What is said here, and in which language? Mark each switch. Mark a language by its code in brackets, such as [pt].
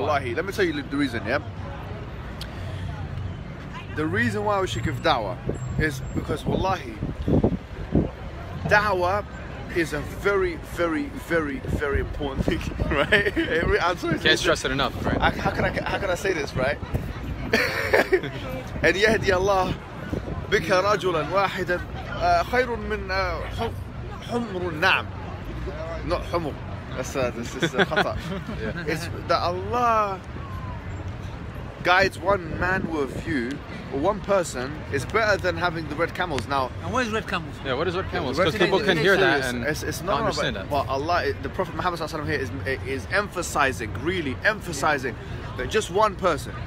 [en] Wallahi, let me tell you the reason. Yeah, the reason why we should give Dawah is because Wallahi, Dawah is a very, very, very, very important thing, right? I'm sorry. Can't stress it enough, right? How can I say this, right? [ar] أن يهدي الله بك رجلا واحدا خير من حمر النعم. [en] Not حمر. This is خطأ. It's that Allah guides one man with you, or one person, is better than having the red camels. Now, And what is red camels? Yeah, what is red camels? Because people can hear that and it's not understand that. Well, Allah, the Prophet Muhammad ﷺ here is emphasizing, really emphasizing that just one person.